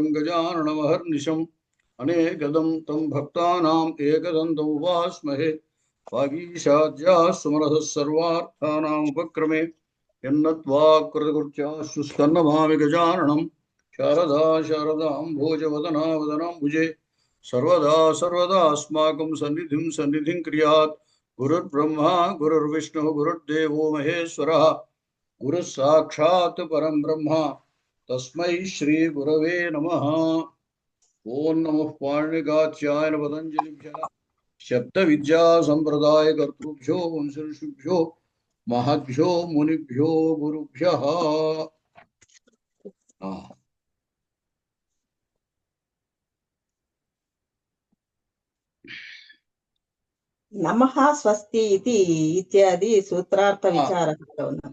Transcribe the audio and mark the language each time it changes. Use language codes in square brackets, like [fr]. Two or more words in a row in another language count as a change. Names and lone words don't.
[sa] గజాననమహర్నిశం అనేకదం తం భక్తానాం ఏకదంతం ఉపాస్మహే వాగీశాద్యాः సుమనసः సర్వార్థానాం ఉపక్రమే యన్నత్వా కృతకృత్యాశ్చ స్తన్నమామి గజాననం శారదా శారదాంభోజవదనా వదనాంబుజే सर्वदा सर्वदा अस्माकं सन्निधिं क्रियात् गुरुर्ब्रह्मा गुरुर्विष्णुः गुरुर्देवो महेश्वरः गुरुः साक्षात् परं ब्रह्म तस्मै श्री गुरवे नमः। ओं नमः पाणिनिकात्यायन पतञ्जलिभ्यः शब्दविद्या संप्रदाय कर्तृभ्यो वंशऋषिभ्यो महद्भ्यो मुनिभ्यो गुरुभ्यः। [te] నమః స్వస్తి ఇది ఇత్యాది సూత్రార్థ విచారంలో ఉన్నాం.